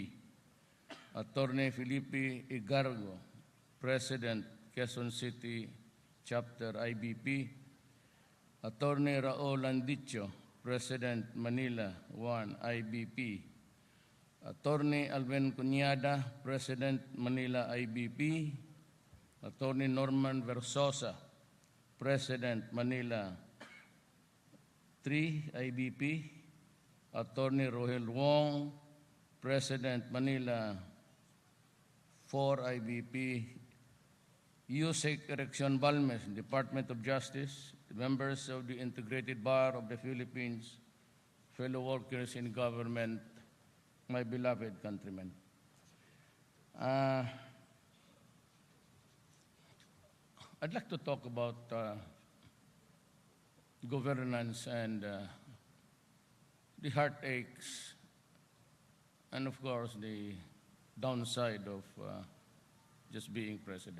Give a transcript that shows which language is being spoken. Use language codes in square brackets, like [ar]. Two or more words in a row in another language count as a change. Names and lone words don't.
[en] Attorney Felipe Igargo, President, Quezon City Chapter IBP, Attorney Raul Landicho, President Manila 1 IBP, Attorney Alvin Cunyada, President Manila IBP, Attorney Norman Versosa, President Manila 3 IBP, Attorney Rohel Wong, President Manila 4 IBP, Yusek Erection Balmes, Department of Justice, members of the Integrated Bar of the Philippines, fellow workers in government, my beloved countrymen. I'd like to talk about governance and the heartaches and, of course, the downside of just being president.